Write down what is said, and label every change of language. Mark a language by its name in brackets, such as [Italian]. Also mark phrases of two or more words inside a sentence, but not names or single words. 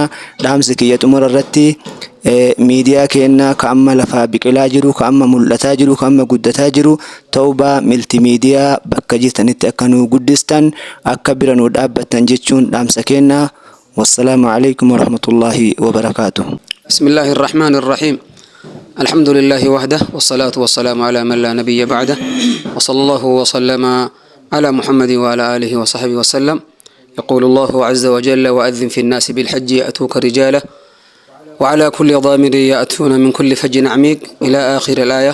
[Oromo] Dhaamsi kiyya xumura irratti miidiyaa keenya ka amma lafaa biqilaa jiru ka amma mul'ataa jiru ka amma guddataa jiru Tawbaa miltiimiidiyaa bakka jirtanitti akka nu guddistan akka bira nu dhaabbattan jechuun dhaamsa keenya. [Arabic] والسلام عليكم ورحمة الله وبركاته. بسم الله الرحمن الرحيم. الحمد لله وحده والصلاة والسلام على من لا نبي بعده وصلى الله وسلم على محمد وعلى آله وصحبه وسلم. يقول الله عز وجل وأذن في الناس بالحج يأتوك رجالا وعلى كل ضامر يأتون من كل فج عميق إلى آخر الآية.